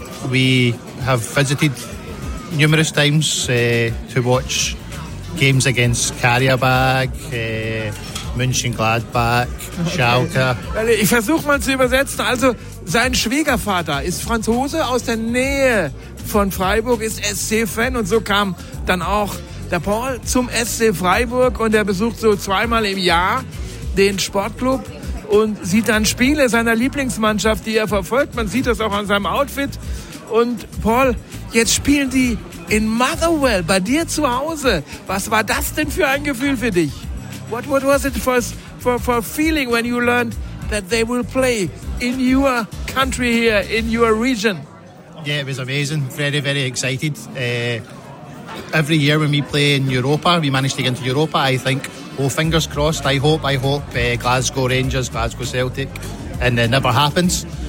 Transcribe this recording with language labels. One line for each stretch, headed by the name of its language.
English: We have visited numerous times to watch games against Karabag, Mönchengladbach, Schalke. Okay.
German: Also ich versuche mal zu übersetzen. Also sein Schwiegervater ist Franzose aus der Nähe von Freiburg, ist SC-Fan und so kam dann auch der Paul zum SC Freiburg und er besucht so zweimal im Jahr den Sportclub und sieht dann Spiele seiner Lieblingsmannschaft, die er verfolgt. Man sieht das auch an seinem Outfit. Und Paul, jetzt spielen die in Motherwell, bei dir zu Hause. Was war das denn für ein Gefühl für dich?
English: What was it for feeling when you learned that they will play in your country here, in your region? Yeah, it was amazing. Very, very excited. Every year when we play in Europa, we manage to get into Europa, I think, oh, fingers crossed, I hope, Glasgow Rangers, Glasgow Celtic, and it never happens.